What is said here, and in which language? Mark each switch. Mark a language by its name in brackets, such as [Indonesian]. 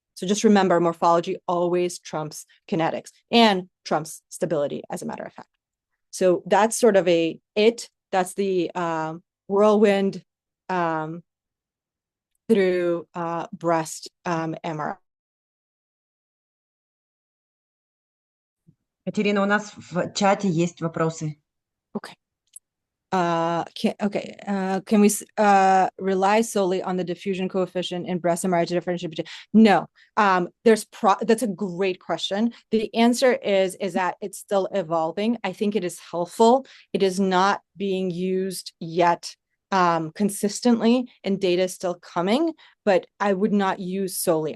[English] So just remember, morphology always trumps kinetics and trumps stability, as a matter of fact. So that's sort of that's the whirlwind through breast MRI. [Russian] Катерина, у нас в чате есть вопросы. [English] Okay. Can we rely solely on the diffusion coefficient in breast MRI to differentiate between? No. That's a great question. The answer is that it's still evolving. I think it is helpful. It is not being used yet consistently, and data is still coming, but I would not use solely.